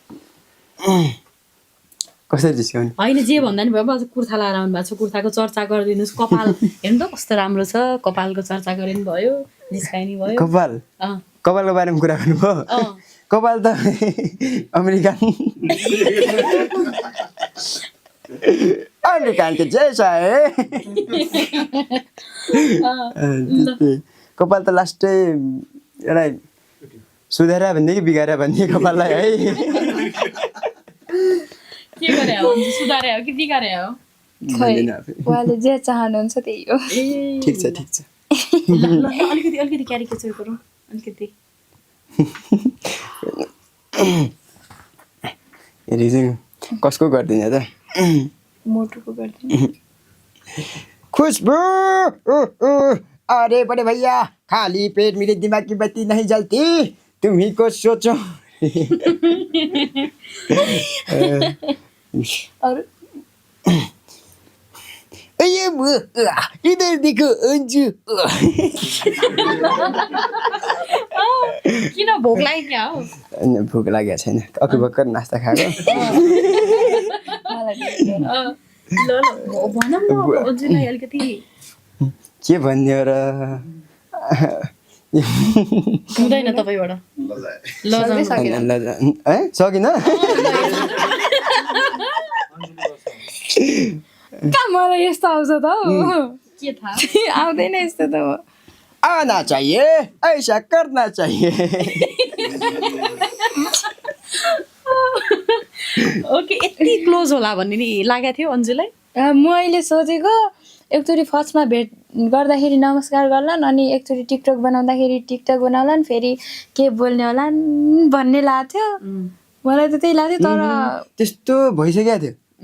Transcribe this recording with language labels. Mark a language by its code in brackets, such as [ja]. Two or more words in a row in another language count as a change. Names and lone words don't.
[ne] कसरी जिस्काउने होइन जे भन्दा नि भयो अब कुर्ता लगाएर आउनु भएको छ कुर्ताको चर्चा गरिदिनुहोस् कपाल हेर्नु त कस्तो राम्रो छ कपालको चर्चा गरे नि भयो जिस्काइ नि भयो कपालको बारेमा कुरा गर्नुभयो कपाल त अमेरिकन [hi] के जैसा है [ne] कपाल त लास्टै एउटा सुधार भन्ने कि बिगार भन्ने कपाललाई है के गरे हो सुधारे हो कि बिगारे हो उहाँले जे चाहनुहुन्छ त्यही हो ठिक छ अलिकति क्यारिकेचर गरौँ अलिकति कसको गरिदिने त मोटुको गर्दिन [hi] खुशबू अरे बड़े भैया खाली पेट मेरे दिमाग की बत्ती नहीं जलती तुम्ही को सोचो और इधर देखो अन्जु [ne] किन भोक लाग्यो क्या हो भोक लागेको छैन अघि भर्खर नास्ता खाएको भनौँ न अन्जुलाई अलिकति के भन्ने हो र हुँदैन तपाईँबाट सकिन कहाँ मलाई यस्तो आउँछ त के थाहा आउँदैन यस्तो त [hi] आना चाहिए ऐसा करना चाहिए [ne] ओके यति क्लोज होला भन्ने नि लागेको थियो अन्जुलाई म अहिले सोचेको एकचोटि फर्स्टमा भेट गर्दाखेरि नमस्कार गर्लान् अनि एकचोटि टिकटक बनाउँदाखेरि टिकटक बनाउलान् फेरि के बोल्ने होलान् भन्ने लाग्थ्यो मलाई त त्यही लाग्थ्यो तर त्यस्तो भइसकेको थियो